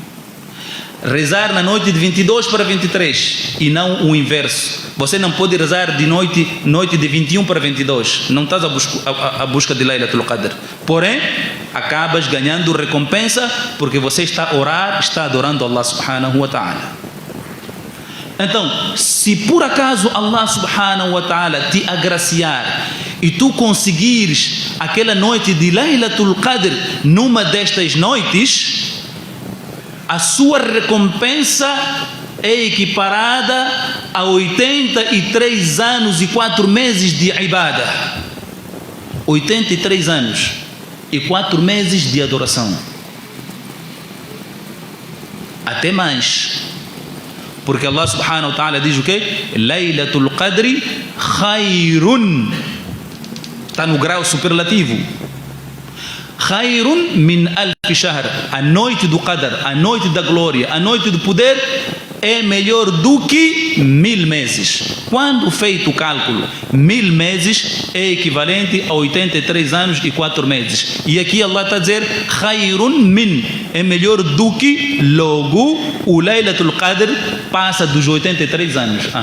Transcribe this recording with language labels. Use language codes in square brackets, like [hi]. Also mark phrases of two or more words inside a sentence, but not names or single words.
[pt] Rezar na noite de 22 para 23 e não o inverso. Você não pode rezar de noite de 21 para 22. Não estás à busca de Laylatul Qadr. Porém, acabas ganhando recompensa porque você está a orar, está adorando [ar] الله سبحانه وتعالى. [pt] Então, se por acaso [ar] الله سبحانه وتعالى [pt] te agraciar e tu conseguires aquela noite de Laylatul Qadr numa destas noites, a sua recompensa é equiparada a 83 anos e 4 meses de ibadah. 83 anos e 4 meses de adoração. Até mais. Porque [ar] الله سبحانه وتعالى [pt] diz o quê? [ar] ليلة القدر خير. [pt] Está no grau superlativo. [ar] خير من ألف شهر. [pt] A noite do Qadr, a noite da glória, a noite do poder é melhor do que 1000 meses. Quando feito o cálculo, 1000 meses é equivalente a 83 anos e 4 meses. E aqui Allah está a dizer [ar] خير من, [pt] é melhor do que, logo o Laylatul Qadr passa dos 83 anos.